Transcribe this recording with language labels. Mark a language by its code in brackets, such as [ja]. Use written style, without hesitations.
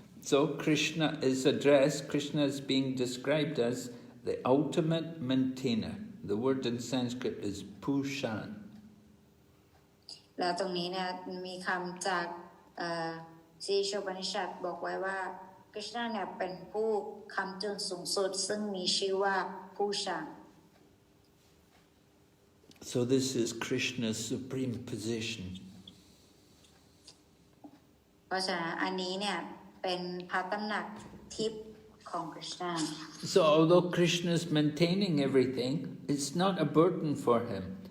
[en] So Krishna is being described as the ultimate maintainer. The word in Sanskrit is Pushan. [th] แล้วตรงนี้เนี่ยมีคำจากซีโชปนิชัดบอกไว้ว่าคริชนาเนี่ยเป็นผู้ค้ำจุนสูงสุดซึ่งมีชื่อว่าผู้ชา [en] So this is Krishna's supreme position. [th] เพราะฉะนั้นอันนี้เนี่ยเป็นพระตำหนักทิพย์ของคริชนา [en] So although Krishna is maintaining everything, it's not a burden for him.